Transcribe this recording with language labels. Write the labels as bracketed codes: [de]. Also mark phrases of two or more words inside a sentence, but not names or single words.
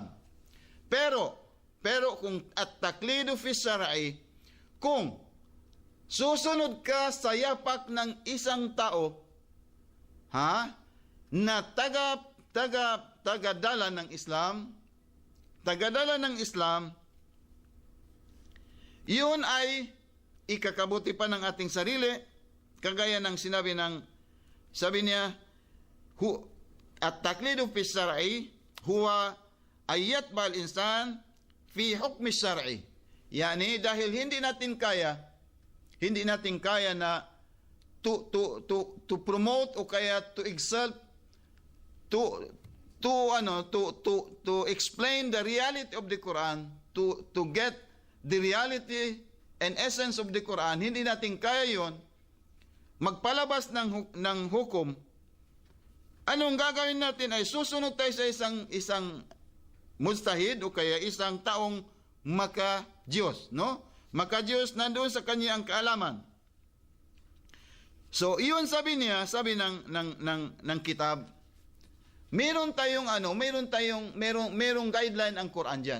[tl] Pero kung [ar] التقليد في الشرع, [tl] kung susunod ka sa yapak ng isang tao, na tagadala ng Islam, yun ay ikakabuti pa ng ating sarili, kagaya ng sabi niya, [ar] التقليد في الشرع هو آية بل إنسان في حكم الشرع. [tl] Yani dahil hindi natin kaya na [en] to promote [tl] o kaya [en] to exalt, to explain the reality of the Quran, to get the reality and essence of the Quran. [tl] Hindi natin kaya yon, magpalabas ng hukom. Anong gagawin natin ay susunod tayo sa isang mujtahid o kaya isang taong maka-Diyos, no? Maka-Diyos nandoon sa kanyang kaalaman. So, iyon sabi ng kitab, merong guideline ang Quran diyan.